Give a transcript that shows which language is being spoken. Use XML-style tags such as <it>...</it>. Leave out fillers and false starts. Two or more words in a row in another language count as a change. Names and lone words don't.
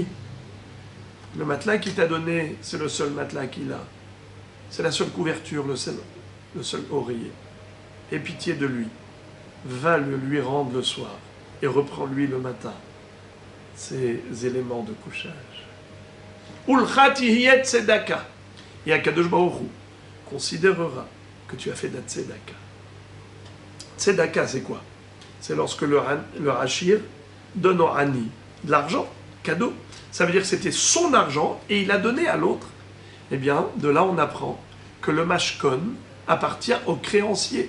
<fr>Le matelas qu'il t'a donné, c'est le seul matelas qu'il a. C'est la seule couverture, le seul oreiller. Aie pitié de lui. Va le lui rendre le soir et reprends-lui le matin ces éléments de couchage.</fr> <he>ולך תהיה צדקה.</he> <fr>Et</fr> <he>הקדוש ברוך הוא</he> <fr>considérera que tu as fait de la tzedaka. Tzedaka, c'est quoi? C'est lorsque le Hachir donne au Hani de l'argent, cadeau. Ça veut dire que c'était son argent et il a donné à l'autre. Eh bien, de là, on apprend que le mashkon appartient au créancier.</fr>